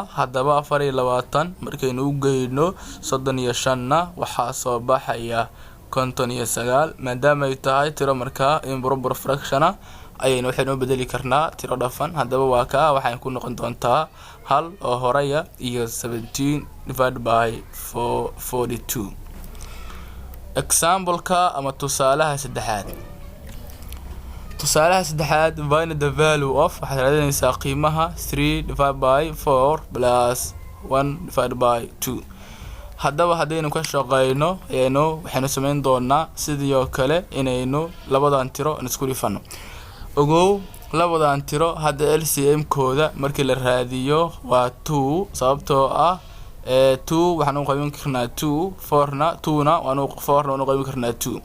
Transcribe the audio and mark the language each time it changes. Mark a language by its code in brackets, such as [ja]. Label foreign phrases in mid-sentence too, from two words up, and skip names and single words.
[so] haddaba 24 markaynu u geyno 35 na waxa soo baxaya konton iyo sagaal maadaama ay tahay tiro markaa [en] improper fraction [so] ayaynu waxaynu bedeli karnaa tiro dhafan. haddaba waa kaa waxay ku noqon doontaa hal oo horaya iyo [en] 17 divided by 42. [so] example-ka ama tusaalaha saddexaad. tusaalaha saddexaad, [en] find the value of, [so] waxaad raadinaysaa qiimaha [en] 3 divided by 4 plus 1 divided by 2. [so] haddaba haddaynu ka shaqeyno waxaynu samayn doonaa sidii oo kale inaynu labadan tiro isku dhifano. ogow labadan tiro hadda LCM kooda markii la raadiyo waa 2 sababtoo ah 2 waxaan u qaybin karnaa 2 4na waanu qaybin karnaa 2.